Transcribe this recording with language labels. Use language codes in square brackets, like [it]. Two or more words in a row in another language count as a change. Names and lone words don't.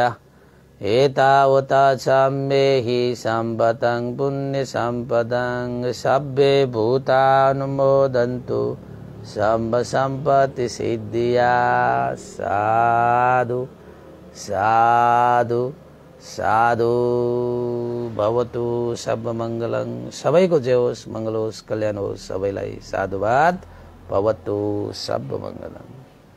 [pi] एतावता सम्मेहि सम्पतं पुण्य सम्पदं सब्बे भूतानुमोदन्तु सम्ब सम्पत्ति सिद्धिया। साधु साधु साधु। भवतु सब मङ्गलं। [ne] सबैको जय होस्, मङ्गल होस्, कल्याण होस् सबैलाई। [pi] साधुवाद। भवतु सब मङ्गलं।